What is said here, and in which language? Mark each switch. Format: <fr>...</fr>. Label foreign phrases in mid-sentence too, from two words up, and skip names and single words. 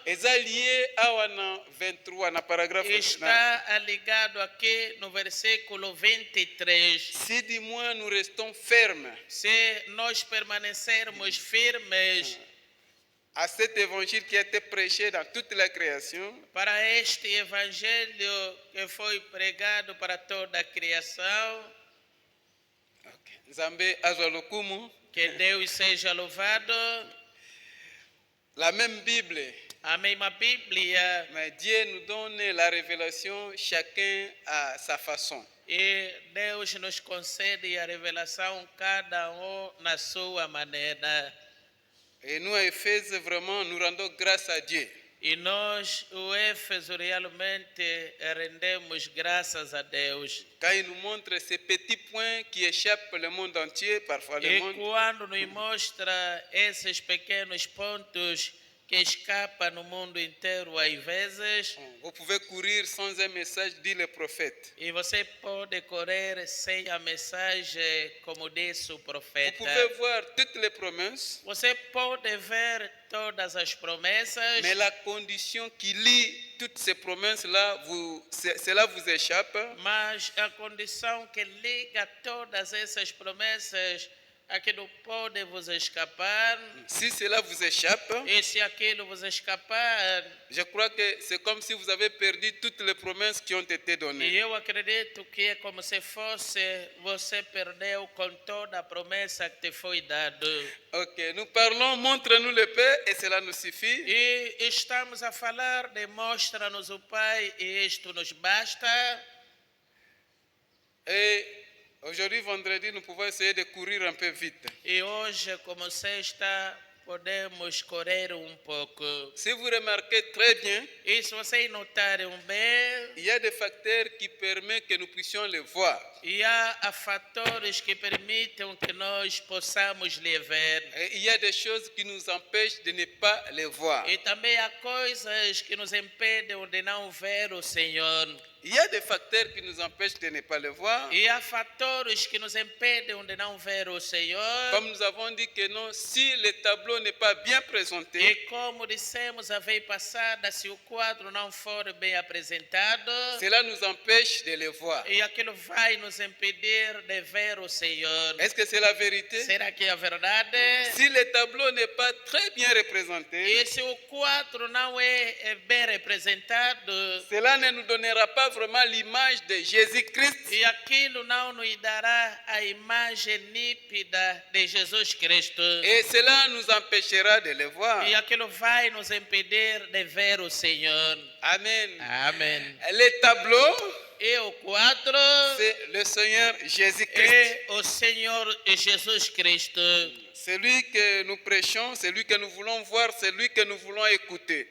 <fr>est liée à 23, na paragraphe.</fr> <pt>está ligado aqui no versículo 23.</pt> <fr>Si du moins nous restons fermes</fr> <pt>Se nós permanecermos firmes</pt> <fr>à cet évangile qui a été prêché dans toute la création,</fr> <pt>para este evangelho que foi pregado para toda a criação,</pt> <ln>Nzambe azwa lokumu,</ln> <pt>que Deus seja louvado.</pt> <fr>la même Bible,</fr> <pt>A mesma Bíblia,</pt> <fr>mais Dieu nous donne la révélation chacun à sa façon.</fr> <pt>e Deus nos concede a revelação cada na sua maneira.</pt> <fr>Et nous, à Éphèse, vraiment, nous rendons grâce à Dieu.</fr> <pt>E nós, o Éfeso, realmente rendemos graças a Deus.</pt> <fr>Quand il nous montre ces petits points qui échappent le monde entier, parfois le</fr> <pt>E</pt> <fr>monde,</fr> <pt>quando nos mostra esses pequenos pontos que escapa no mundo inteiro às vezes.</pt> <fr>Vous pouvez courir sans un message, dit le prophète.</fr> <pt>E você pode correr sem a mensagem, como disse o</pt> <fr>Vous</fr> <pt>profeta.</pt> <fr>pouvez voir toutes les promesses,</fr> <pt>Você pode ver todas as promessas,</pt> <fr>mais la condition qui lie toutes ces promesses-là, cela vous échappe.</fr> <pt>mas a condição que liga todas essas promessas, aquilo pode vos escapar.</pt> <fr>Si cela vous échappe,</fr> <pt>E se aquilo vos escapar,</pt> <fr>je crois que c'est comme si vous avez perdu toutes les promesses qui ont été</fr> <pt>e</pt> <fr>données.</fr> <pt>eu acredito que é como se fosse você perdeu com toda a promessa que te foi dada.</pt> <fr>Ok, nous parlons, montre-nous le Père et cela nous suffit.</fr> <pt>E estamos a falar de mostra-nos o Pai e isto nos basta.</pt> <fr>Et aujourd'hui, vendredi, nous pouvons essayer de courir un peu vite.</fr> <pt>E hoje, como sexta, podemos correr pouco.</pt> <fr>Si vous remarquez très bien,</fr> <pt>E se vocês notarem bem,</pt> <fr>il y a des facteurs qui permettent que nous puissions le voir.</fr> <pt>e há fatores que permitem que nós possamos lhe ver.</pt> <fr>Et il y a des choses qui nous empêchent de ne pas le voir.</fr> <pt>E também há coisas que nos impedem de não ver o Senhor.</pt> <fr>Il y a des facteurs qui nous empêchent de ne pas le voir.</fr> <pt>E há fatores que nos impedem de não ver o Senhor.</pt> <fr>Comme nous avons dit que non, si le tableau n'est pas bien présenté,</fr> <pt>E como dissemos a vez passada, se o quadro não for bem apresentado,</pt> <fr>cela nous empêche de le voir.</fr> <pt>e aquilo vai nos impedir de ver o Senhor.</pt> <fr>Est-ce que c'est la vérité?</fr> <pt>Será que é a verdade?</pt> <fr>Si le tableau n'est pas très bien représenté,</fr> <pt>E se o quadro não é bem representado,</pt> <fr>cela ne nous donnera pas vraiment l'image de Jésus-Christ.</fr> <pt>e aquilo não nos dará a imagem nítida de Jesus Cristo.</pt> <fr>Et cela nous empêchera de le voir.</fr> <pt>E aquilo vai nos impedir de ver o Senhor.</pt> <fr>Amen.</fr> <pt>Amém.</pt> <fr>Le tableau,</fr> <pt>E o quadro</pt> <fr>c'est le Seigneur Jésus-Christ.</fr> <pt>é o Senhor Jesus Cristo.</pt> <fr>Celui que nous prêchons, celui que nous voulons voir, celui que nous voulons écouter.</fr>